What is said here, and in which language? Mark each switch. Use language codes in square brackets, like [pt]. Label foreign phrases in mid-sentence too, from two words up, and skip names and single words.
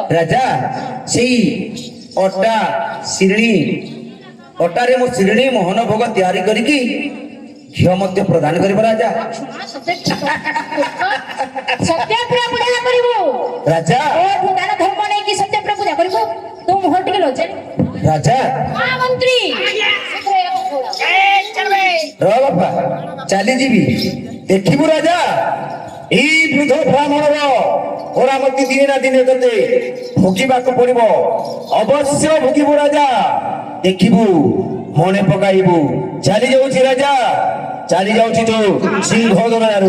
[or] ରାଜା ସେଇ ଅଟା ଶିରିଣୀ ଅଟାରେ ମୁଁ ଶିରିଣୀ ମୋହନ ଭୋଗ ତିଆରି କରିକି ଘିଅ ମଧ୍ୟ ପ୍ରଦାନ କରିବ ରାଜା ସତ୍ୟପ୍ରିୟ ପୂଜା କରିବୁ ରାଜା ଓ ଦାନ ଧର୍ମ ନେଇକି ସତ୍ୟପ୍ରିୟ ପୂଜା କରିବୁ ତୁ ମୁହଁ ଟିକେ ଲଜେ ରାଜା ମନ୍ତ୍ରୀ [hi] ए चल बे [or] ର ବାପା ଚାଲିଯିବି ଦେଖିବୁ ରାଜା ଏଇ ବୃଦ୍ଧ ବ୍ରାହ୍ମଣର ପରାମତି ଦିନେ ନା ଦିନେ ତତେ ଭୋଗିବାକୁ ପଡିବ ଅବଶ୍ୟ ଭୋଗିବୁ ରାଜା ଦେଖିବୁ ମନେ ପକାଇବୁ ଚାଲି ଯାଉଛି ରାଜା ଚାଲି ଯାଉଛି ତୁ ସିଂହ ଦରାରୁ